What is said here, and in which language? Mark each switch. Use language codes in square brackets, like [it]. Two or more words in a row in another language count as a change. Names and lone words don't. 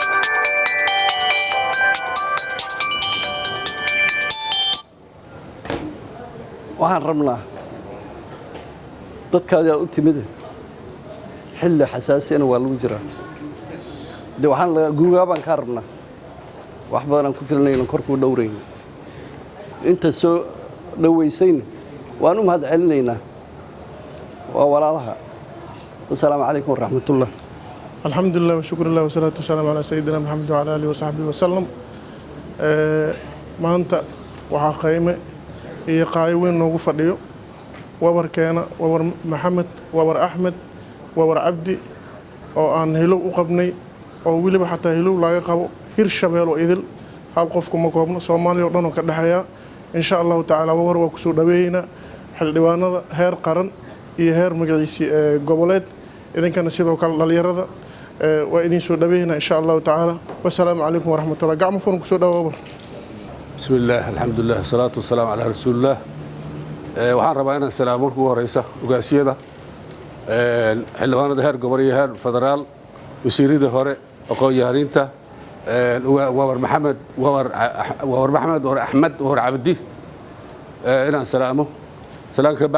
[so] waxaan rabnaa dadkaadii aad u timid xilli xasaasiyana waa lagu jiraa de waxaan gurigaa baan kaa rabnaa wax badan aan ku filanayno korkuu dhowrayno inta soo dhaweysayna waan u mahad celinaynaa waa walaalaha [ar] والسلام عليكم ورحمة الله الحمد لله وشكر الله والصلاة والسلام على سيدنا محمد وعلى آله وصحبه وسلم [so] maanta waxaa qiime iyo qaayo weyn noogu fadhiyo wabarkeena wabar maxamed wabar axmed wabar cabdi oo aan hilow u qabnay oo weliba xataa hilow laga qabo hirshabeelo idil hal qofku ma koobno soomaaliya oo dhan oo ka dhexeeya [ar] إن شاء الله تعالى [so] wabar waa kusoo dhaweeynaa xildhibaanada heer qaran iyo heer magaciisi goboleed idinkana sidoo kale dhalinyarada waa idin soo dhaweeynaa [ar] إن شاء الله تعالى والسلام عليكم ورحمة الله [so] gacmo furan kusoo dhawa wabar [ar] بسم الله الحمد لله والصلاة والسلام على رسول الله [so] waxaan rabaa inaan salaamo ugu horeysa ugaasiyada xildhibaanada heer gobol iyo heer federaal wasiirada hore aqoon-yahaniinta wabar maxamed wabar axmed wabar cabdi inaan salaamo salaan ka